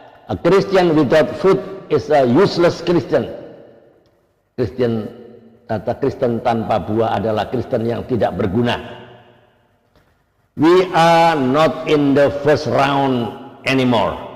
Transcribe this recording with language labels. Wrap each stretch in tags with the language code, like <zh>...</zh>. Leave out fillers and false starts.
<en>A Christian without fruit is a useless Christian.</en> <id>Kristen tanpa buah adalah Kristen yang tidak berguna.</id> <en>We are not in the first round anymore.</en>